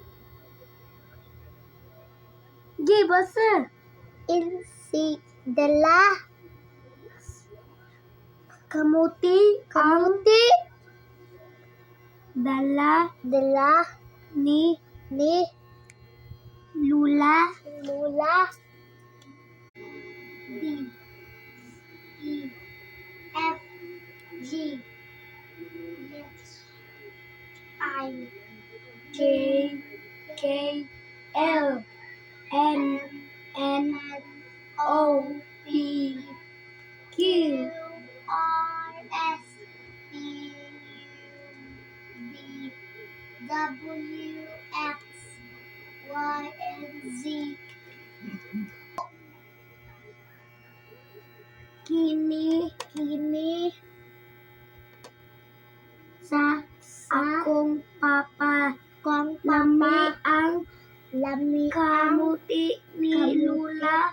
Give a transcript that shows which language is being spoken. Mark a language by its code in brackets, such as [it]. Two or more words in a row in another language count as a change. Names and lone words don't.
[ceb] Basa. si dala Kamuti ang dala ni Lula. [en] D E F G H I J K L M N O P Q R S T U V W X Y and Z. [ceb] Kini sa akong papa. Lami ang kamuti ni Lula.